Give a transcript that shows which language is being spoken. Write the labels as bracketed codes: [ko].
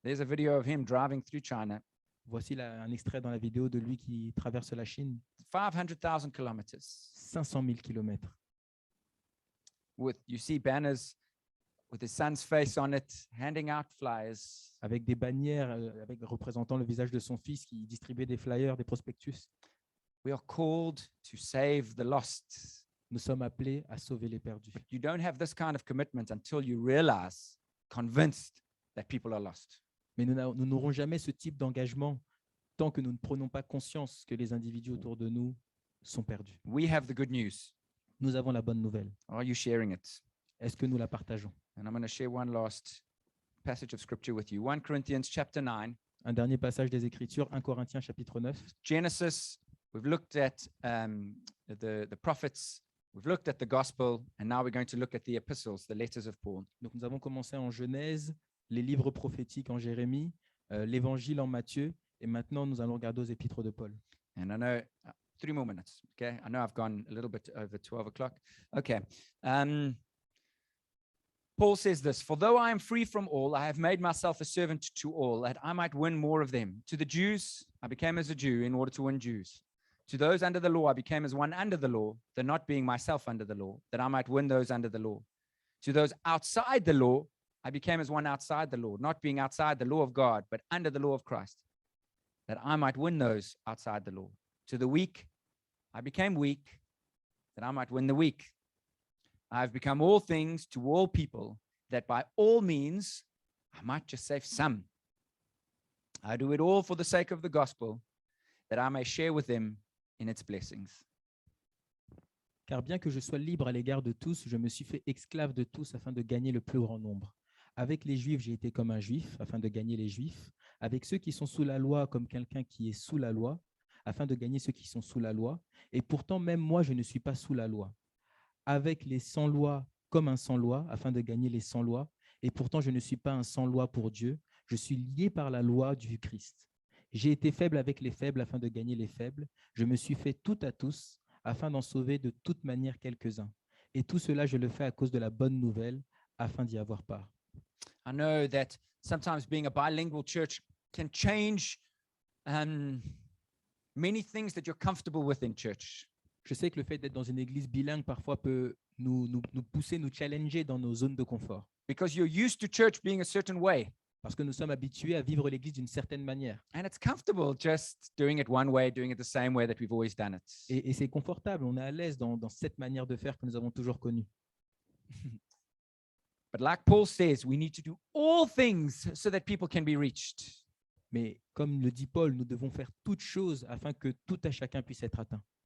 [en] There's a video of him driving through China, [fr] Voici un extrait dans la vidéo de lui qui traverse la Chine, [en] 500,000 kilometers. [fr] 500 000 kilomètres. [en] You see banners with his son's face on it, handing out flyers. [fr] Avec des bannières représentant le visage de son fils qui distribuait des flyers, des prospectus. [en] We are called to save the lost. [fr] Nous sommes appelés à sauver les perdus. [en] But you don't have this kind of commitment until you realize, convinced that people are lost. [fr] Mais nous n'aurons jamais ce type d'engagement tant que nous ne prenons pas conscience que les individus autour de nous sont perdus. [en] We have the good news. [fr] Nous avons la bonne nouvelle. [en] Are you sharing it? [fr] Est-ce que nous la partageons? [en] And I'm going to share one last passage of scripture with you. 1 Corinthians chapter 9. [fr] Un dernier passage des Écritures, 1 Corinthiens chapitre 9. [en] Genesis, we've looked at the prophets, we've looked at the gospel, and now we're going to look at the epistles, the letters of Paul. [fr] Donc nous avons commencé en Genèse, les livres prophétiques en Jérémie, l'Évangile en Matthieu, et maintenant nous allons regarder aux épîtres de Paul. [en] And I know 3 more minutes. Okay, I know I've gone a little bit over 12 o'clock. Okay. Paul says this, "For though I am free from all, I have made myself a servant to all, that I might win more of them. To the Jews, I became as a Jew in order to win Jews. To those under the law, I became as one under the law, though not being myself under the law, that I might win those under the law. To those outside the law, I became as one outside the law, not being outside the law of God, but under the law of Christ, that I might win those outside the law. To the weak, I became weak, that I might win the weak. I have become all things to all people, that by all means I might just save some. I do it all for the sake of the gospel, that I may share with them in its blessings." [fr] Car bien que je sois libre à l'égard de tous, je me suis fait esclave de tous afin de gagner le plus grand nombre. Avec les Juifs, j'ai été comme un Juif afin de gagner les Juifs. Avec ceux qui sont sous la loi, comme quelqu'un qui est sous la loi. afin de gagner ceux qui sont sous la loi. Et pourtant, même moi, je ne suis pas sous la loi. Avec les sans-loi comme un sans-loi, afin de gagner les sans-lois. Et pourtant, je ne suis pas un sans-loi pour Dieu. Je suis lié par la loi du Christ. J'ai été faible avec les faibles afin de gagner les faibles. Je me suis fait tout à tous afin d'en sauver de toute manière quelques-uns. Et tout cela, je le fais à cause de la bonne nouvelle, afin d'y avoir part. [en] I know that sometimes being a bilingual church can change many things that you're comfortable with in church. [fr] Je sais que le fait d'être dans une église bilingue parfois peut nous pousser, nous challenger dans nos zones de confort. [en] Because you're used to church being a certain way. [fr] Parce que nous sommes habitués à vivre l'église d'une certaine manière. [en] And it's comfortable just doing it one way, doing it the same way that we've always done it. [fr] Et c'est confortable, on est à l'aise dans cette manière de faire que nous avons toujours connue. [en] But like Paul says, we need to do all things so that people can be reached. [fr] Mais comme le dit Paul, nous devons faire toutes choses afin que tout à chacun puisse être atteint.